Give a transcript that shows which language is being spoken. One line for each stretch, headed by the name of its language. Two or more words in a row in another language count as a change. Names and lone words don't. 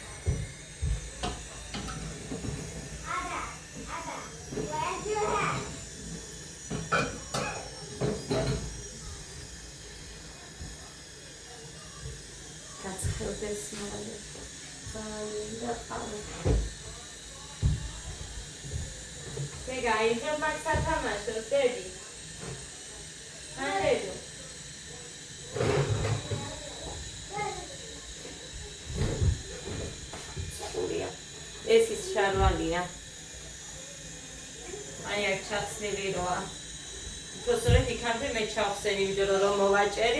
Georgian: გაცხელდეს მალე. ძალიან ყავა.
Hebrew: רגע, איזה מצאת משהו, דדי?
Georgian: מה ეს ის შარვალია. აი აქ ჩახსნილი როა. უბრალოდ იქამდე მე ჩახსენი ვიდეო რომ მოვაჭერი.